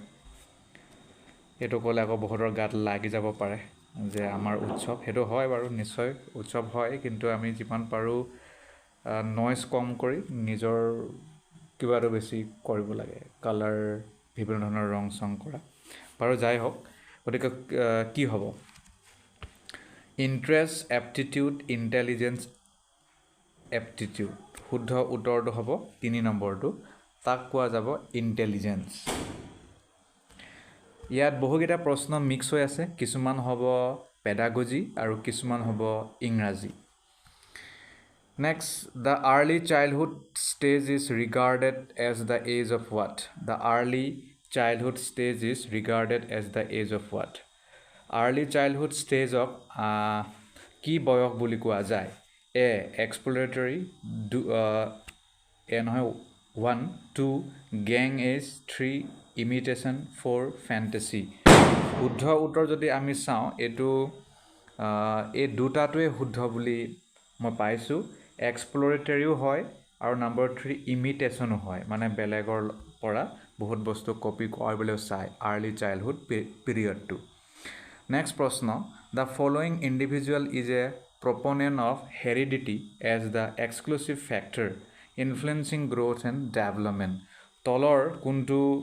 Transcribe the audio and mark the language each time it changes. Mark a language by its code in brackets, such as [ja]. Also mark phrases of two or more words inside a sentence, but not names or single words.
[as] এইটো ক'লে আকৌ বহুতৰ গাত লাগি যাব পাৰে যে আমাৰ উৎসৱ সেইটো হয় বাৰু নিশ্চয় উৎসৱ হয় কিন্তু আমি যিমান পাৰোঁ নইজ কম কৰি নিজৰ কিবাটো বেছি কৰিব লাগে কালাৰ বিভিন্ন ধৰণৰ ৰং চং কৰা বাৰু যাই হওক গতিকে কি হ'ব [en] interest aptitude intelligence aptitude [as] শুদ্ধ উত্তৰটো হ'ব 3 নম্বৰটো তাক কোৱা যাব ইণ্টেলিজেঞ্চ ইয়াত বহুকেইটা প্ৰশ্ন মিক্স হৈ আছে কিছুমান হ'ব পেডাগজি আৰু কিছুমান হ'ব ইংৰাজী [en] Next, the early childhood stage is regarded as the age of what? The early childhood stage is regarded as the age of what? Early childhood stage of [as] কি বয়স বুলি কোৱা যায় A. Exploratory A নহয় 1 2 [en] gang age [as] 3 imitation 4 fantasy শুদ্ধ উত্তৰ যদি আমি চাওঁ এইটো এই দুটাটোৱে শুদ্ধ বুলি মই পাইছোঁ এক্সপ্লৰেটৰীও হয় আৰু নম্বৰ 3 ইমিটেশ্যনো হয় মানে বেলেগৰ পৰা বহুত বস্তু কপি কৰিবলৈ চায় [en] early childhood [as] পিৰিয়ডটো নেক্সট প্ৰশ্ন [en] the following individual is a proponent of heredity as the exclusive factor influencing growth and development [as] তলৰ কোনটো